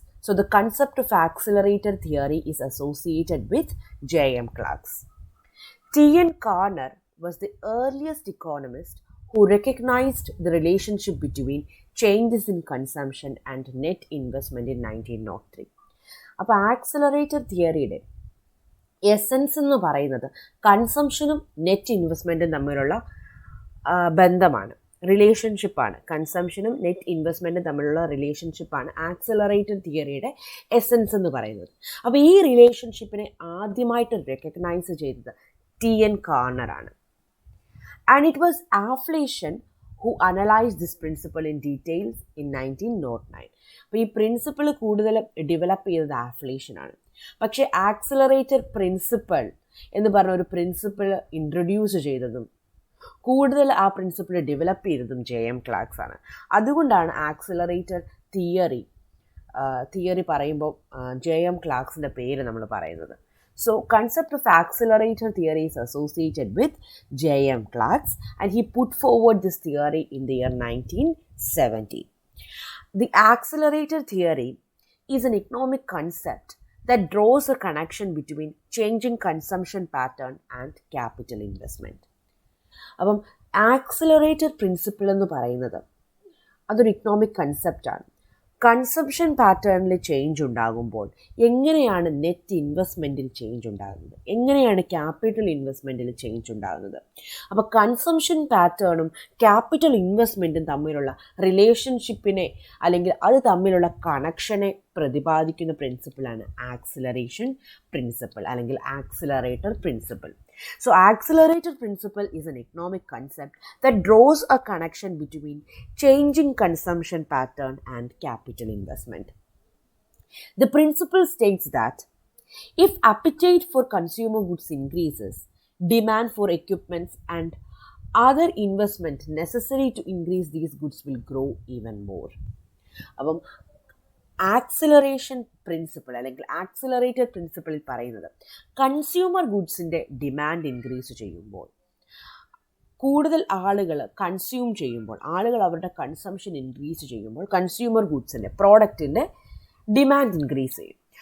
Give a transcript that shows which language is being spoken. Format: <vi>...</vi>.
<en>So the concept of accelerator theory is associated with J.M. Clark. T.N. Garner was the earliest economist who recognized the relationship between changes in consumption and net investment in 1903.</en> <ml>അപ്പോൾ accelerator തിയറിയുടെ essence എന്ന് പറയുന്നത് കൺസംഷനും net ഇൻവെസ്റ്റ്മെൻറ്റും തമ്മിലുള്ള ബന്ധമാണ്, റിലേഷൻഷിപ്പാണ്. കൺസംഷനും net ഇൻവെസ്റ്റ്മെൻറ്റും തമ്മിലുള്ള റിലേഷൻഷിപ്പാണ് accelerator തിയറിയുടെ essence എന്ന് പറയുന്നത്. അപ്പോൾ ഈ റിലേഷൻഷിപ്പിനെ ആദ്യമായിട്ട് റെക്കഗ്നൈസ് ചെയ്തത് T.N. Garner ആണ്.</ml> <en>And it was Afflation who analyzed this principle in details in 1909.</en> <ml>അപ്പോൾ ഈ പ്രിൻസിപ്പിൾ കൂടുതൽ ഡെവലപ്പ് ചെയ്തത് ആഫ്ലേഷൻ ആണ്. പക്ഷേ ആക്സിലറേറ്റർ പ്രിൻസിപ്പിൾ എന്ന് പറഞ്ഞ ഒരു പ്രിൻസിപ്പിൾ ഇൻട്രൊഡ്യൂസ് ചെയ്തതും കൂടുതൽ ആ പ്രിൻസിപ്പിൾ ഡെവലപ്പ് ചെയ്തതും J.M. Clark ആണ്. അതുകൊണ്ടാണ് ആക്സിലറേറ്റർ തിയറി പറയുമ്പോൾ J.M. Clark's പേര് നമ്മൾ പറയുന്നത്.</ml> <en>So, concept of accelerator theory is associated with J.M. Clark, and he put forward this theory in the year 1970. The accelerator theory is an economic concept that draws a connection between changing consumption pattern and capital investment.</en> <ml>അപ്പം accelerator principle എന്ന് പറയുന്നത് അതൊരു economic കൺസെപ്റ്റാണ്. Consumption പാറ്റേണിൽ change ഉണ്ടാകുമ്പോൾ എങ്ങനെയാണ് net ഇൻവെസ്റ്റ്മെൻറ്റിൽ change ഉണ്ടാകുന്നത്, എങ്ങനെയാണ് capital ഇൻവെസ്റ്റ്മെൻറ്റിൽ change ഉണ്ടാകുന്നത്. അപ്പോൾ കൺസംഷൻ പാറ്റേണും ക്യാപിറ്റൽ ഇൻവെസ്റ്റ്മെൻറ്റും തമ്മിലുള്ള റിലേഷൻഷിപ്പിനെ അല്ലെങ്കിൽ അത് തമ്മിലുള്ള കണക്ഷനെ പ്രതിപാദിക്കുന്ന പ്രിൻസിപ്പിളാണ് ആക്സിലറേഷൻ പ്രിൻസിപ്പിൾ അല്ലെങ്കിൽ accelerator principle.</ml> <en>So, accelerator principle is an economic concept that draws a connection between changing consumption pattern and capital investment. The principle states that if appetite for consumer goods increases, demand for equipments and other investment necessary to increase these goods will grow even more.</en> <ml>അപ്പം acceleration principle അല്ലെങ്കിൽ accelerated പ്രിൻസിപ്പിളിൽ പറയുന്നത് consumer ഗുഡ്സിൻ്റെ demand increase ചെയ്യുമ്പോൾ, കൂടുതൽ ആളുകൾ consume ചെയ്യുമ്പോൾ, ആളുകൾ അവരുടെ consumption increase ചെയ്യുമ്പോൾ കൺസ്യൂമർ ഗുഡ്സിൻ്റെ പ്രോഡക്റ്റിൻ്റെ ഡിമാൻഡ് ഇൻക്രീസ് ചെയ്യും.</ml>